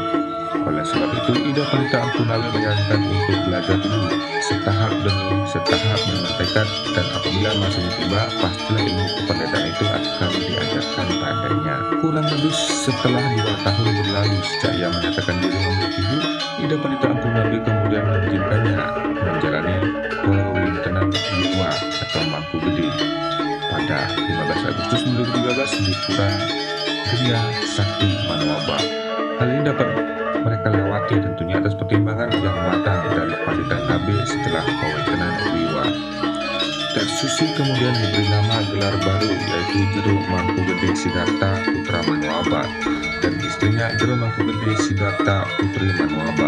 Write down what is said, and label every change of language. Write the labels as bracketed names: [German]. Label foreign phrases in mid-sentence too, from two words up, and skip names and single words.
[Indonesian] Oleh sebab itu, Ida Pandita Empu Nabe menyarankan untuk belajar dulu setahap demi setahap dengan tekad, dan apabila masanya tiba, pastilah ilmu kepandetaan itu akan diajarkan padanya. Kurang lebih setelah 2 tahun berlalu sejak ia menyatakan diri memilih Hindu, Ida Pandita Empu Nabe kemudian mengizinkannya menjalani pewintenan Wiwa atau Mangku Gede pada 15 Agustus 2013 di Pura Geria Sakti Manwaba. Hal ini dapat mereka lewati tentunya atas pertimbangan yang matang dari Pandita Nabe setelah pewintenan Wiwa. Susi kemudian diberi nama gelar baru yaitu Jero Mangku Gede Siddharta Putra Manwaba dan istrinya Jero Mangku Gede Siddharta Putri Manwaba.